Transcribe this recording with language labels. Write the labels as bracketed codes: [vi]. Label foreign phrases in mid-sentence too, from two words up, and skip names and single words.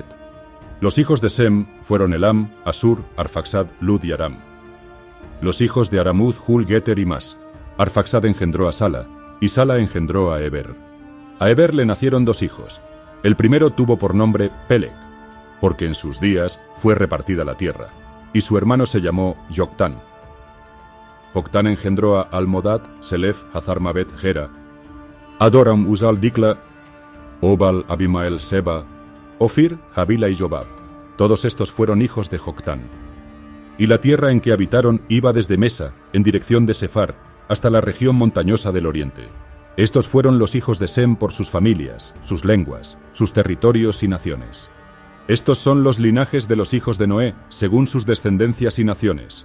[es] Los hijos de Sem fueron Elam, Asur, Arfaxad, Lud y Aram. Los hijos de Aramud, Hul, Geter y Mas. Arfaxad engendró a Sala, y Sala engendró a Heber. A Heber le nacieron dos hijos. El primero tuvo por nombre Peleg, porque en sus días fue repartida la tierra, y su hermano se llamó Joctán. Joctán engendró a Almodad, Selef, Hazarmabet, Gera, Adoram, Uzal, Dikla, Obal, Abimael, Seba, Ofir, Havila y Jobab. Todos estos fueron hijos de Joctán. Y la tierra en que habitaron iba desde Mesa, en dirección de Sefar, hasta la región montañosa del oriente. Estos fueron los hijos de Sem por sus familias, sus lenguas, sus territorios y naciones. Estos son los linajes de los hijos de Noé, según sus descendencias y naciones.